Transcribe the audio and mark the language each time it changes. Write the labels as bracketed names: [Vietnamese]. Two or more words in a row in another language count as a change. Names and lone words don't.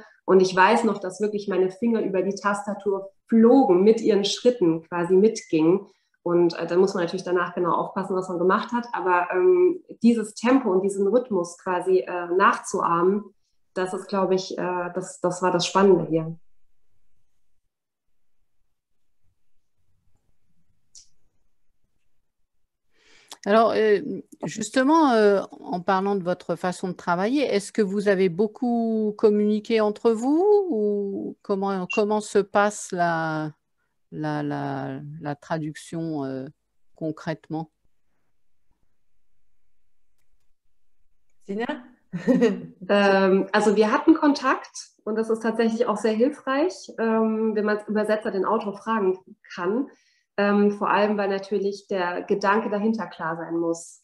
[German] Und ich weiß noch, dass wirklich meine Finger über die Tastatur flogen, mit ihren Schritten quasi mitgingen. Und da muss man natürlich danach genau aufpassen, was man gemacht hat. Aber dieses Tempo und diesen Rhythmus quasi nachzuahmen, das ist, glaube ich, das war das Spannende hier. [French] Alors, justement, en parlant de votre façon de travailler, est-ce que vous avez beaucoup communiqué entre vous ou comment se passe la traduction concrètement? Sina? [German] Also wir hatten Kontakt und das ist tatsächlich auch sehr hilfreich, wenn man als Übersetzer den Autor fragen kann. Vor allem, weil natürlich der Gedanke dahinter klar sein muss.